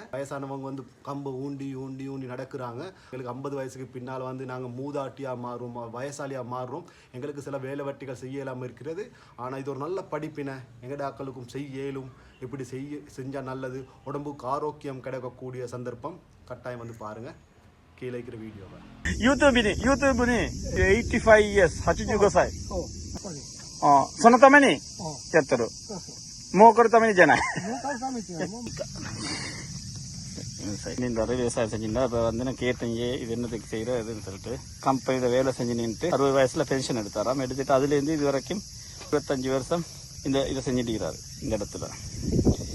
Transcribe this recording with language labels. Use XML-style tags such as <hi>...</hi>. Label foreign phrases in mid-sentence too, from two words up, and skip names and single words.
<ta>வயசானவங்க வந்து கம்பு ஊண்டி ஊண்டி ஊண்டி நடக்கிறாங்க. எங்களுக்கு 50 வயசுக்கு பின்னால் வந்து நாங்கள் மூதாட்டியாக மாறுறோம், வயசாலியாக மாறுறோம். எங்களுக்கு சில வேலை வட்டிகள் செய்ய இல்லாமல் இருக்கிறது. ஆனால் இது ஒரு நல்ல படிப்பினை எங்கட ஆக்களுக்கும் செய்ய இயலும். இப்படி செஞ்சால் நல்லது, உடம்புக்கு ஆரோக்கியம் கிடைக்கக்கூடிய சந்தர்ப்பம். கட்டாயம் வந்து பாருங்கள். கீழே இருக்கிற வீடியோவை</ta> <ja>YouTube に85 years 85歳そのためにやってる儲かるためにじゃない</ja> <ta>நிறைய விவசாயம் செஞ்சுருந்தா இப்போ வந்து கேட்டீங்க இது என்னதுக்கு செய்கிற இதுன்னு சொல்லிட்டு கம்பெனியில் வேலை செஞ்சு நின்றுட்டு 60 வயசில் பென்ஷன் எடுத்தாராம். எடுத்துட்டு அதுலேருந்து இது வரைக்கும் 25 வருஷம் இதை செஞ்சுட்டு இருக்கிறாரு இந்த இடத்துல.</ta>